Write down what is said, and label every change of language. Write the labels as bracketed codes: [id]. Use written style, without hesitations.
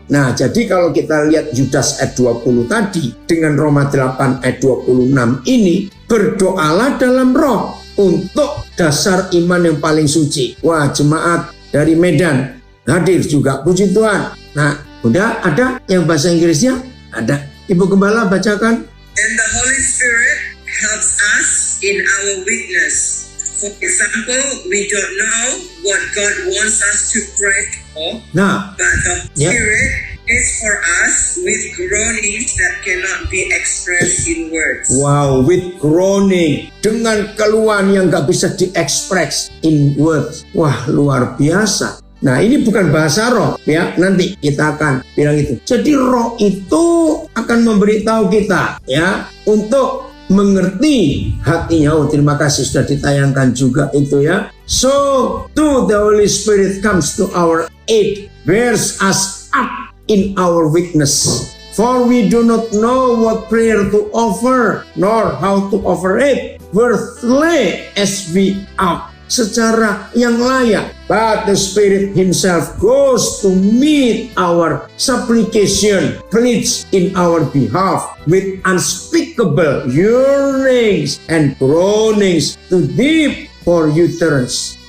[id] Nah, jadi kalau kita lihat Yudas ayat 20 tadi dengan Roma 8 ayat 26 ini, berdoalah dalam roh untuk dasar iman yang paling suci. Wah, jemaat dari Medan hadir juga, puji Tuhan. Nah, udah ada yang bahasa Inggrisnya? Ada. Ibu Gembala bacakan. [en] And the Holy Spirit helps us in our weakness. For example, we don't know what God wants us to pray for, [id] Nah, [en] but the Spirit is for us with groanings that cannot be expressed in words. wow, with groaning, [id] dengan keluhan yang gak bisa diekspres [en] in words. [id] Wah, luar biasa. Nah, ini bukan bahasa roh ya, nanti kita akan bilang itu. Jadi roh itu akan memberitahu kita ya untuk mengerti hatinya. Oh, terima kasih sudah ditayangkan juga itu ya. [en] So, to the Holy Spirit comes to our aid, bears us up in our weakness. For we do not know what prayer to offer, nor how to offer it worthily as we ought. [id] Secara yang layak, [en] but the Spirit Himself goes to meet our supplication, pleads in our behalf with unspeakable yearnings and groanings too deep for utterance.